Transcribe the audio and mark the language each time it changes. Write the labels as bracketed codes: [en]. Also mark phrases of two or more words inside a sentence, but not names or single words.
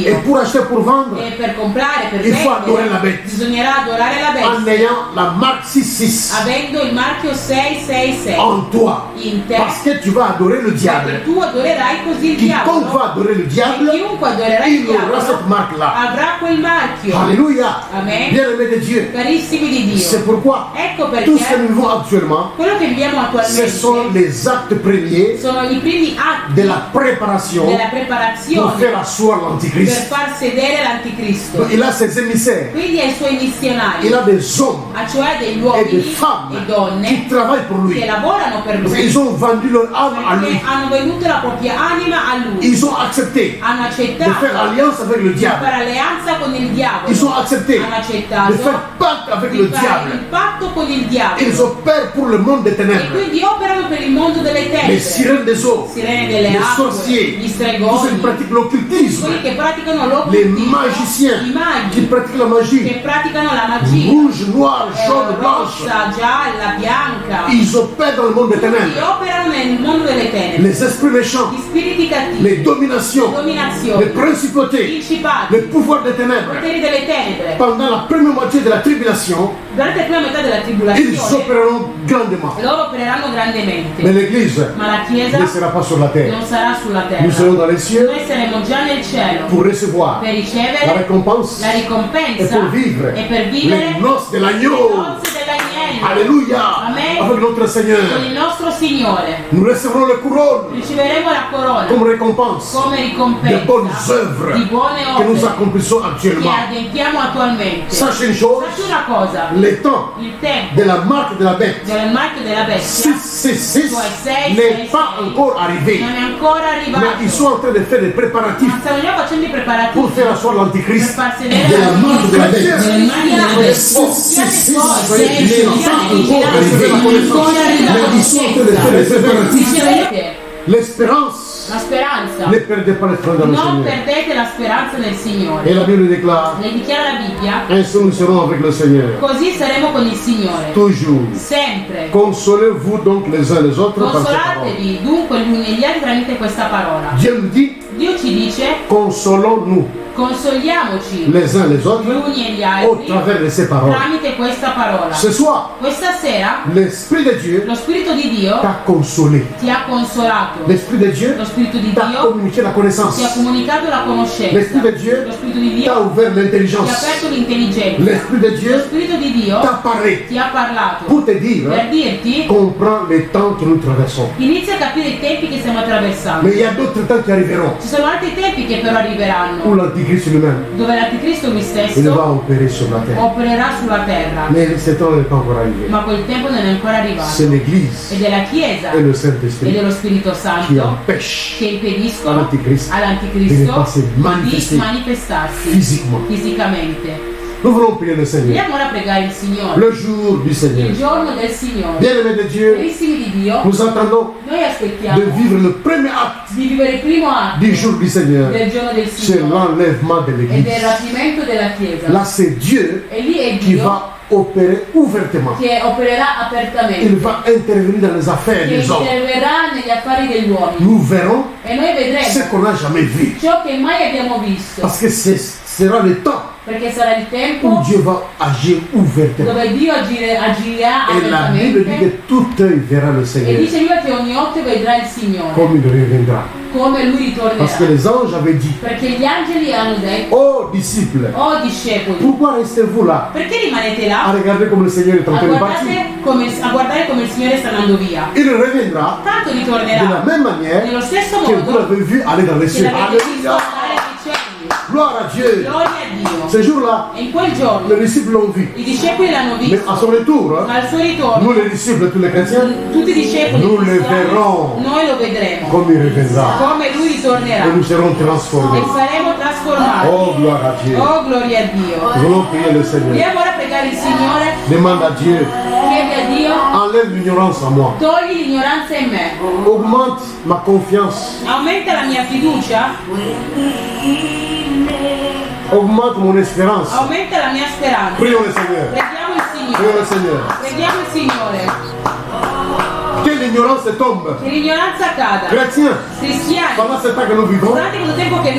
[fr] Et [it] Dio. [fr] pour acheter, pour vendre, [it] E per comprare, per [fr] il faut adorer la [it] vendere, [fr] bête. [it] bisognerà adorare la [fr] En [it] bestia, [fr] ayant la marque 66 [it] avendo il marchio 666 [fr] en toi. [it] in te. [fr] Parce que tu vas adorer le [it] Perché [fr] diable. [it] tu adorerai così il [fr] Quiconque [it] diavolo. [fr] va adorer le [it] E [fr] diable, [it] chiunque adorerà il [fr] il aura [it] diavolo [fr] cette marque-là. [it] avrà quel marchio. [fr] Alléluia. [it] Amen. [fr] Bien-aimé de Dieu. [it] Carissimi di Dio. [fr] C'est pourquoi [it] Ecco [fr] tout ce que [it] perché [fr] nous vivons actuellement, [it] quello che viviamo [fr] ce sont [it] attualmente [fr] les actes premiers [it] sono i primi atti [fr] de la préparation [it] della [fr] pour [it] preparazione [fr] faire asseoir [it] per [fr] l'Antichrist. [it] far sedere l'anticristo. [fr] Il a ses émissaires, [it] Quindi ai suoi missionari, [fr] il a des hommes [it] cioè degli [fr] et [it] uomini [fr] des femmes [it] e donne [fr] qui travaillent pour lui. [it] che lavorano per [fr] Parce [it] lui, [fr] qu'ils ont vendu leur âme à lui. [it] perché hanno venduto la propria anima a lui, [fr] Ils ont accepté [it] hanno [fr] de [it] accettato [fr] faire alliance avec le [it] di [fr] diable. [it] fare alleanza con il diavolo, [fr] Ils ont accepté [it] hanno [fr] de [it] accettato [fr] faire pacte avec [it] di [fr] le [it] fare il [fr] diable. [it] patto con il [fr] Ils [it] diavolo [fr] opèrent pour le monde des [it] e [fr] ténèbres. [it] quindi operano per il mondo delle [fr] Les [it] tenebre, [fr] sirènes des eaux, [it] sirene delle [fr] les [it] acque, [fr] sorciers, [it] gli [fr] tous ceux qui [it] stregoni, [fr] pratiquent l'occultisme, [it] quelli che praticano [fr] les [it] l'occultismo, [fr] magiciens [it] i [fr] qui [it] maghi [fr] pratiquent la [it] che [fr] magie, [it] praticano la magia, [fr] rouge, noir, jaune, blanche, [it] rossa, gialla, bianca, [fr] ils opèrent dans le monde des [it] che [fr] ténèbres. [it] operano nel mondo delle tenebre, [fr] Les esprits méchants, [it] gli spiriti cattivi, [fr] les dominations, [it] le [fr] les [it] dominazioni, i [fr] principautés, [it] principati, [fr] les pouvoirs des [it] i [fr] ténèbres. [it] poteri delle tenebre. [fr] Pendant la première moitié de la tribulation, [it] Durante la prima metà della [fr] ils [it] tribolazione [fr] opéreront grandement. [it] loro opereranno [fr] Mais [it] grandemente, [fr] l'Église [it] ma la Chiesa [fr] ne sera pas sur la terre. [it] non sarà sulla [fr] Nous serons [it] terra. [fr] dans les cieux [it] Noi saremo già nel cielo [fr] pour recevoir [it] per [fr] la [it] ricevere [fr] récompense [it] la [fr] et [it] ricompensa [fr] pour vivre [it] e per [fr] les [it] vivere [fr] noces de [it] le [fr] l'agneau. [it] nozze dell'agnello [fr] Alléluia. [it] Amen. [fr] Avec notre [it] con [fr] Seigneur. [it] il nostro Signore. [fr] Nous recevrons le couronne [it] Riceveremo la corona [fr] comme récompense [it] come [fr] des [it] ricompensa [fr] bonnes œuvres [it] di buone [fr] que nous [it] opere [fr] accomplissons [it] che [fr] actuellement. [it] adempiamo attualmente. [fr] Sachez une chose, [it] Sacci una cosa, [fr] le temps [it] il tempo [fr] de la marque de la bête [it] del marchio della bestia 666 cioè [fr] n'est pas encore arrivé. [it] non è ancora arrivato, [fr] Mais ils sont en train de faire des préparatifs [it] ma stanno già facendo i preparativi [fr] pour faire asseoir [it] per [fr] l'Antichrist. [it] far sedere [fr] De la marque de la bête. [it] del marchio della [fr] Mais [it] bestia. [fr] 666 [it] Siate [fr] n'est [it] forti, [fr] pas [it] siate [fr] encore arrivé. [it] vigilati, [fr] Mais ils sont en train de faire des préparatifs. [it] Ricevete [fr] L'espérance. [it] la speranza. [fr] Ne perdez pas l'espoir dans le [it] Non [fr] Seigneur. [it] perdete la speranza nel [fr] Et [it] Signore. [fr] la Bible déclare, [it] Ne dichiara la Bibbia, [fr] ainsi nous serons avec le Seigneur. [it] così saremo con il Signore. [fr] Toujours. [it] Sempre. [fr] Consolez-vous donc les uns les autres par ces paroles. [it] Consolatevi dunque gli uni e gli altri tramite questa parola. [fr] Dieu nous dit, [it] Dio ci dice, [fr] consolons-nous [it] consoliamoci [fr] les uns les [it] gli [fr] autres [it] uni e gli [fr] au [it] altri [fr] travers de ces paroles. [it] tramite questa parola. [fr] Ce soir, [it] Questa sera [fr] l'Esprit de Dieu [it] lo Spirito di Dio [fr] t'a consolé. [it] ti ha consolato. [fr] L'Esprit de Dieu [it] Lo Spirito di [fr] t'a [it] Dio [fr] communiqué la connaissance. [it] ti ha comunicato la conoscenza. [fr] L'Esprit de Dieu [it] Lo Spirito di [fr] t'a [it] Dio [fr] ouvert [it] ti ha [fr] l'intelligence. [it] aperto l'intelligenza. [fr] L'Esprit de [it] Lo [fr] Dieu [it] Spirito di Dio [fr] t'a parlé [it] ti ha parlato [fr] pour te dire, [it] per dirti [fr] comprends les temps que nous traversons. [it] inizia a capire i tempi che stiamo attraversando. [fr] Mais il y a d'autres temps qui arriveront [it] Ci sono altri tempi che però arriveranno, [fr] où l'Antichrist lui-même [it] dove l'anticristo lui [fr] il [it] stesso [fr] va opérer sur la terre. [it] opererà sulla terra, [fr] Mais ce temps n'est pas encore arrivé. [it] ma quel tempo non è ancora arrivato. [fr] C'est l'Église [it] Ed è la Chiesa [fr] et le [it] e [fr] Saint-Esprit [it] dello Spirito [fr] qui [it] Santo [fr] empêchent [it] che impediscono [fr] all'Antichrist de ne [it] all'anticristo [fr] pas se [it] di [fr] manifester [it] manifestarsi [fr] physiquement. [it] fisicamente. [fr] Nous voulons prier le Seigneur. [it] Andiamo ora a pregare il Signore, [fr] Le jour du Seigneur. [it] il giorno del Signore. [fr] Bien-aimés de Dieu, [it] Carissimi di Dio, [fr] nous attendons [it] noi [fr] de [it] aspettiamo [fr] vivre le premier acte [it] di vivere il primo atto [fr] du jour du Seigneur. [it] del giorno del [fr] C'est [it] Signore [fr] l'enlèvement de [it] e del [fr] l'Église. [it] rapimento della Chiesa. [fr] Là, c'est Dieu [it] E lì è [fr] qui [it] Dio [fr] va opérer ouvertement. [it] che opererà [fr] Il [it] apertamente, [fr] va intervenir dans les affaires [it] che [fr] des hommes. [it] interverrà negli affari degli uomini. [fr] Nous verrons [it] E noi [fr] ce [it] vedremo [fr] qu'on n'a jamais vu. [it] ciò che mai abbiamo visto, [fr] Parce que ce sera le temps [it] perché sarà il [fr] où [it] tempo [fr] Dieu va agir ouvertement. [it] dove Dio agirà [fr] Et la Bible dit [it] apertamente [fr] que tout œil verra le [it] e [fr] Seigneur [it] dice lui che ogni occhio vedrà il Signore [fr] comme il reviendra. [it] come lui [fr] Parce que [it] ritornerà. [fr] les anges avaient dit, [it] Perché gli angeli hanno detto, [fr] ô disciples, [it] oh discepoli, [fr] pourquoi restez-vous là [it] perché rimanete [fr] à [it] là [fr] regarder comme le Seigneur est en train de partir? [it] a guardare come il Signore sta andando via? [fr] Il reviendra [it] Tanto [fr] de la [it] ritornerà [fr] même manière [it] nello stesso [fr] que vous [it] modo [fr] l'avez vu aller dans les [it] che [fr] cieux. [it] l'avete visto [fr] Alléluia. [it] andare ai cieli. [fr] gloire à Dieu. [it] Gloria a Dio. [fr] Ce jour-là, [it] E in quel giorno [fr] les disciples l'ont vu. [it] i discepoli l'hanno [fr] Mais [it] visto, [fr] à son retour, [it] ma al suo ritorno [fr] nous les disciples, tous les chrétiens, [it] tutti i discepoli [fr] nous le [it] cristiani, [fr] verrons [it] noi lo vedremo [fr] comme il reviendra. [it] come lui ritornerà [fr] Et nous serons [it] e [fr] transformés. [it] saremo trasformati. [fr] Oh, gloire à Dieu. [it] Oh, gloria a Dio. [fr] Nous allons prier le Seigneur. [it] Vogliamo ora pregare il Signore, [fr] Demande à Dieu, [it] chiedi a Dio, [fr] enlève l'ignorance en moi. [it] togli l'ignoranza in me, [fr] Augmente ma confiance. [it] aumenta la mia fiducia, [fr] Augmente mon espérance. [it] aumenta la mia speranza. [fr] Prions le Seigneur. [it] Preghiamo il [fr] Prions [it] Signore, [fr] le Seigneur. [it] preghiamo il Signore, [fr] Que l'ignorance tombe. [it] che l'ignoranza cada. [fr] Chrétiens, [it] Cristiani, [fr] pendant ce temps que nous vivons, [it] durante questo tempo che noi